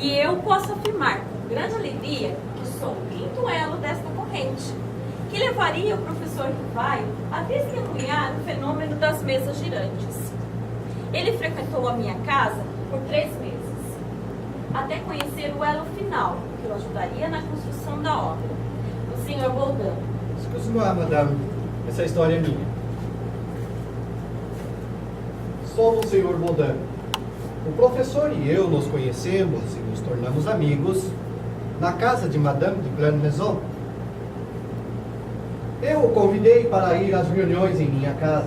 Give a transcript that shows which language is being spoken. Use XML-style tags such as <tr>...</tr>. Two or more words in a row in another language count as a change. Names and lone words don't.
<pt>E eu posso afirmar com grande alegria que sou o quinto elo desta corrente, que levaria o professor Rivaio a testemunhar o fenômeno das mesas girantes. Ele frequentou a minha casa por 3 meses, até conhecer o elo final, que o ajudaria na construção da obra, o Sr. Boldan.</pt> <fr>Excuse-moi, madame,</fr> <pt>essa história é minha. Sou o Sr. Boldan. O professor e eu nos conhecemos e nos tornamos amigos na casa de Madame de Grande Maison. Eu o convidei para ir às reuniões em minha casa.</pt>